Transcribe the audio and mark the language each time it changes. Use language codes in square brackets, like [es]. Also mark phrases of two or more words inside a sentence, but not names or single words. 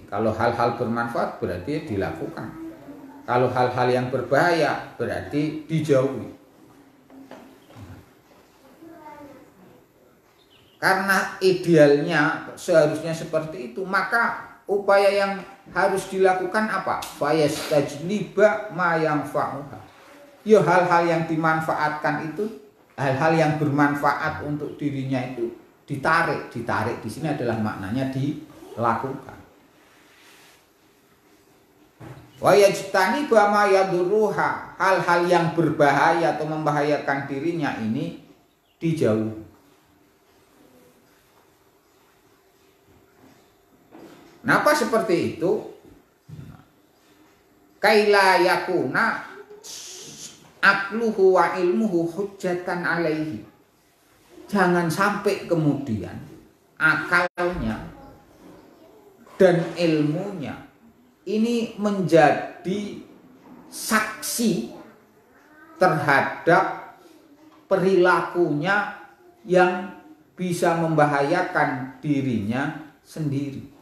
[id] Kalau hal-hal bermanfaat berarti dilakukan. Kalau hal-hal yang berbahaya berarti dijauhi. Karena idealnya seharusnya seperti itu, maka upaya yang harus dilakukan apa? [ar] فيستجلب ما ينفعها. [id] Ya hal-hal yang dimanfaatkan itu, hal-hal yang bermanfaat untuk dirinya itu ditarik di sini adalah maknanya dilakukan. [ar] ويجتنب ما يضرها, [id] hal-hal yang berbahaya atau membahayakan dirinya ini dijauhi. Kenapa seperti itu? [ar] كيلا يكون عقله وعلمه حجة عليه. [id] jangan sampai kemudian akalnya dan ilmunya ini menjadi saksi terhadap perilakunya yang bisa membahayakan dirinya sendiri.